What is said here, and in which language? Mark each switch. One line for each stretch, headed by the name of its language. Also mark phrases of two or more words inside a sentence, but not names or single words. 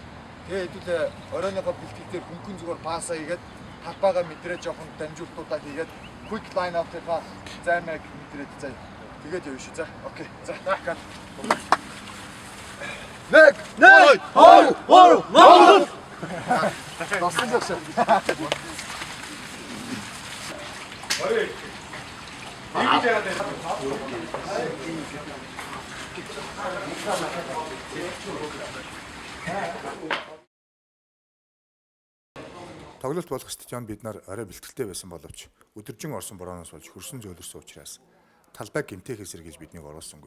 Mongolian: Тэгээ хэдүүлээ оройныхоо бэлтгэл дээр хөнгөн зүгээр паасаа хийгээд талбайгаа мэдрээ жоохон дамжуултуудаа хийгээд
English: quick line out-
Mongolian: ийнхаа займаг мэдрээд заа. Тэгээд явна шүү. За, окей. За, кат. Нэг, хоёр. Тосон жагш. Ой. Тоглолт болох стадионд бид нар орой бэлтгэлтэй байсан боловч өдөржин орсон борооноос болж хөрсөн зөөлөрсөн учраас талбайг гэмтээхээс сэргийж биднийг оруулсангүй.